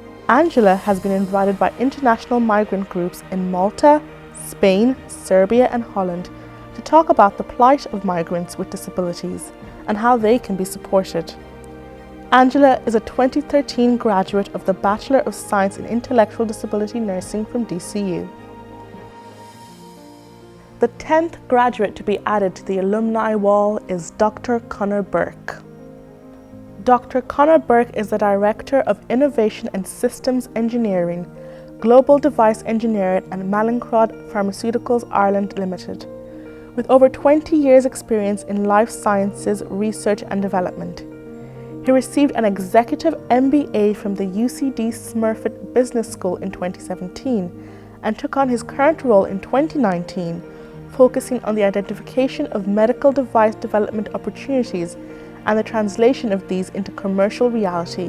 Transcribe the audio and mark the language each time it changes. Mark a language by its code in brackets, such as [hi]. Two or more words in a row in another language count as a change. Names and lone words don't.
[en] Angela has been invited by international migrant groups in Malta, Spain, Serbia and Holland to talk about the plight of migrants with disabilities and how they can be supported. Angela is a 2013 graduate of the Bachelor of Science in Intellectual Disability Nursing from DCU. The 10th graduate to be added to the Alumni Wall is Dr. Conor Burke. Dr. Conor Burke is the Director of Innovation and Systems Engineering, Global Device Engineering at Mallinckrodt Pharmaceuticals Ireland Limited, with over 20 years' experience in life sciences research and development. He received an executive MBA from the UCD Smurfit Business School in 2017 and took on his current role in 2019, focusing on the identification of medical device development opportunities and the translation of these into commercial reality.